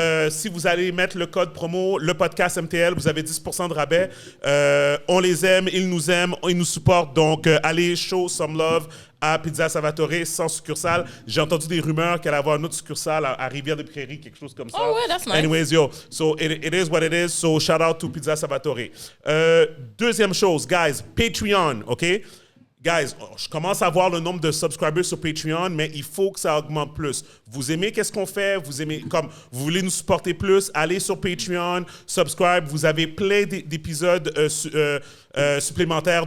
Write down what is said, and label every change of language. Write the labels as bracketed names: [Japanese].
[French] Si vous allez mettre le code promo, le podcast MTL, vous avez 10% de rabais. On les aime, ils nous aiment, ils nous supportent. Donc, allez, [English] show some love [French] à Pizza Salvatore sans succursale. J'ai entendu des rumeurs qu'elle allait avoir une autre succursale à Rivière-des-Prairies, quelque chose comme ça. [English] Oh, ouais, that's nice. Anyways, yo, so it is what it is. So, shout out to Pizza Salvatore. [French] Deuxième chose, guys, Patreon, OK? Guys, je commence à voir le nombre de subscribers sur Patreon, mais il faut que ça augmente plus. Vous aimez qu'est-ce qu'on fait? Vous voulez nous supporter plus? Allez sur Patreon, subscribe. Vous avez plein d'épisodes supplémentaires.